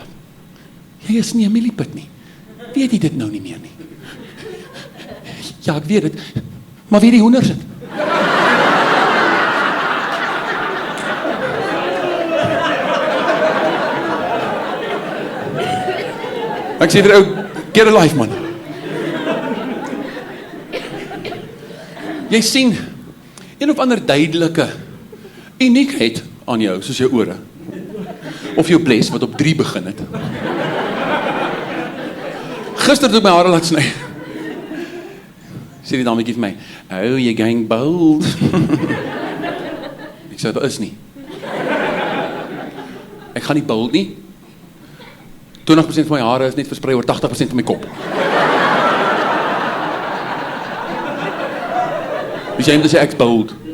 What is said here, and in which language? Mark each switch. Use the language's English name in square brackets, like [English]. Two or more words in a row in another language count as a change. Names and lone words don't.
[Afrikaans] Jy is nie 'n mieliepit nie. Weet jy dit nou nie meer nie? Ja, ek weet dit. Maar wie die hoenders het? Ek sê vir ou, [English] get a life man. [Afrikaans] Jy sien, een of ander duidelike uniekheid aan jou, soos jou ore. Of jou bles, wat op 3 begin het. Gister toe my hare laat sny. Sê die dametjie vir my, [English] oh, you're going bold. [Afrikaans] Ek sê, dat is nie. Ek gaan nie bold nie. 20% van my hare is net versprei oor 80% van my kop. Dus jy moet sê, ek's bold.